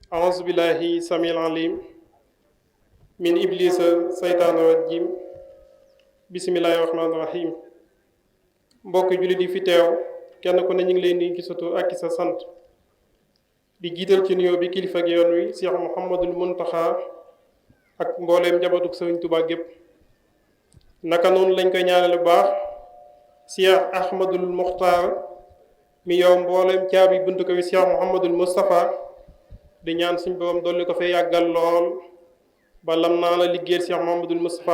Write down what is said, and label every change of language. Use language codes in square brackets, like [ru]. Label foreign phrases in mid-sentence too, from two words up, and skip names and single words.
[ar] أعوذ بالله السميع العليم من إبليس سيطان الرجيم بسم الله الرحمن الرحيم [wo] mbokk jullit yi fi teew kenn ku ne ñu ngi leen di gisatu ak sa sant di jiital ci nuyoo bi kilifa ak yoon wi Cheikh Mouhamadul Muntaxa ak mbooleem njabootug Sëriñ Tuubaa gépp naka noonu lañ koy ñaanale bu baax Cheikh Ahmadul Muxtaar mi yow mbooleem caabi buntu ko wi Cheikh Mouhamadul Moustapha di ñaan suñ borom dolli ko fee yàggal lool ba lam naa la liggéeyal Cheikh Mouhamadul Moustapha